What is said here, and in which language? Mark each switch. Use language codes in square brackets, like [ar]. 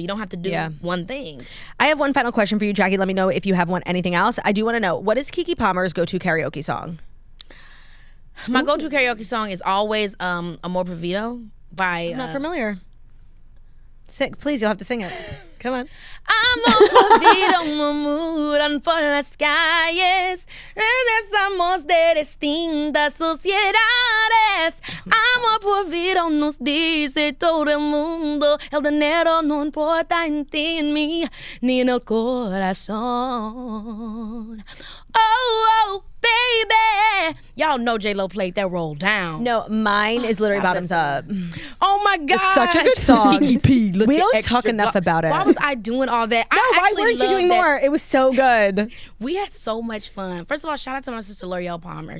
[en] You don't have to do one thing. I have one final question for you, Jackie. Let me know if you have anything else. I do want to know, what is Keke Palmer's go-to karaoke song? My go-to karaoke song is always Amor Perdido by... I'm not familiar. Sing, please, you'll have to sing it. Come on. [es] Amor perdido, murmuran por las calles, somos de distintas sociedades. Amor perdido nos dice todo el mundo, el dinero no importa en ti, en mí, ni en el corazón. [en] Oh, baby. Y'all know J-Lo played that Roll Down. No, mine is literally Bottoms Up. Oh my God. It's such a good song. Keke, We don't talk enough about it. Why was I doing all that? No, why weren't you doing more? It was so good. We had so much fun. First of all, shout out to my sister L'Oreal Palmer.